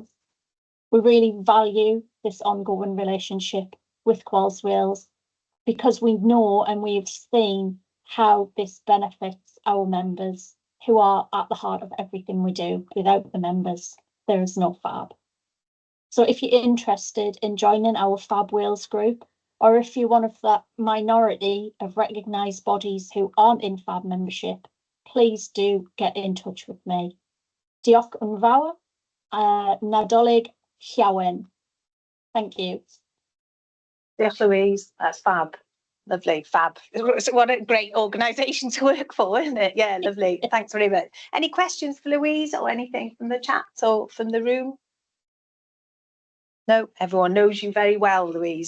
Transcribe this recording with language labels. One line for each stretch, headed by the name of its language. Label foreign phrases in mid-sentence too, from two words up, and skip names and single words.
English: We really value this ongoing relationship with Quals Wales because we know and we've seen how this benefits our members, who are at the heart of everything we do. Without the members, there is no FAB. So if you're interested in joining our FAB Wales group, or if you're one of that minority of recognised bodies who aren't in FAB membership, please do get in touch with me.
Welsh: Diolch yn fawr, Nadolig llawen.
English: Thank you. Diolch, Louise. That's fab. Lovely, fab. What a great organisation to work for, isn't it? Yeah, lovely. Thanks very much. Any questions for Louise or anything from the chat or from the room? No, everyone knows you very well, Louise.